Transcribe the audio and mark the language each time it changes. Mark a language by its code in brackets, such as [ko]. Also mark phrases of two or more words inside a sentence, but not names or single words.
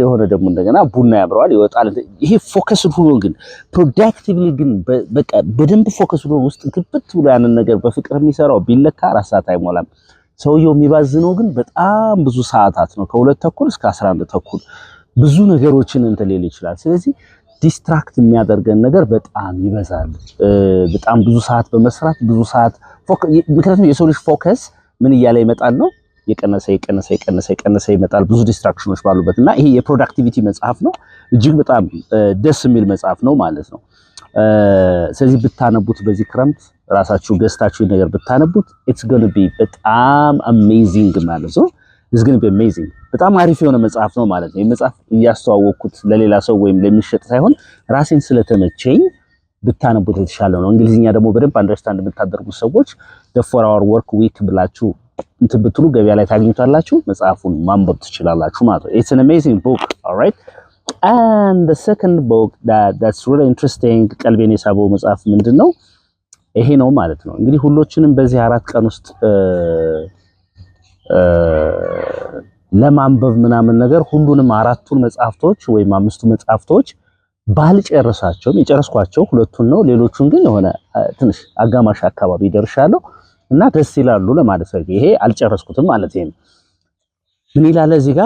[am] የሆነ ደግሞ እንደገና ቡና ያብረዋል፣ ይወጣል። ይሄ ፎከስ ሆኖ ግን ፕሮዳክቲቭሊ ግን በቃ በደንብ ፎከስ ሆኖ ውስጥ ግብት ብሎ ያንን ነገር በፍቅር የሚሰራው ቢለካ 4 ሰዓት አይሞላም። ሰውየው የሚባዝነው ግን በጣም ብዙ ሰዓታት ነው። ከ2 ተኩል እስከ 11 ተኩል ብዙ ነገሮችን ሊል ይችላል። ስለዚህ ዲስትራክት የሚያደርገን ነገር በጣም ይበዛል። በጣም ብዙ ሰዓት በመስራት ብዙ ሰዓት ምክንያቱም የሰው ልጅ ፎከስ ምን እያለ ይመጣል ነው የቀነሰ ይመጣል ብዙ ዲስትራክሽኖች ባሉበት። እና ይሄ የፕሮዳክቲቪቲ መጽሐፍ ነው። እጅግ በጣም ደስ የሚል መጽሐፍ ነው ማለት ነው። ስለዚህ ብታነቡት በዚህ ክረምት ራሳችሁ ገዝታችሁ ነገር ብታነቡት [en] it's going to be [am] በጣም amazing ማለት ነው። [en] it's going to be amazing። [am] በጣም አሪፍ የሆነ መጽሐፍ ነው ማለት ነው። ይሄ መጽሐፍ እያስተዋወቅኩት ለሌላ ሰው ወይም ለሚሸጥ ሳይሆን ራሴን ስለተመቸኝ ብታነቡት የተሻለ ነው። እንግሊዝኛ ደግሞ በደንብ አንደርስታንድ የምታደርጉ ሰዎች the 4-hour work week ብላችሁ እንትን ብትሉ ገበያ ላይ ታገኙታላችሁ። መጽሐፉን ማንበብ ትችላላችሁ ማለት ነው። [en] it's an amazing book, all right? And the second book that's really interesting [am] ቀልቤን የሳበው መጽሐፍ ምንድነው? ይሄ ነው ማለት ነው። እንግዲህ ሁሎችንም በዚህ 4 ቀን ውስጥ ለማንበብ ምናምን ነገር ሁሉንም 4ቱን መጽሐፍቶች ወይም 5ቱ መጽሐፍቶች ባልጨርሳቸውም የጨረስኳቸው 2ቱን ነው። ሌሎቹን ግን የሆነ ትንሽ አጋማሽ አካባቢ ደርሻለሁ እና ደስ ይላሉ ለማለት ነው። ይሄ አልጨረስኩትም ማለት ነው። ምን ይላል እዚህ ጋር?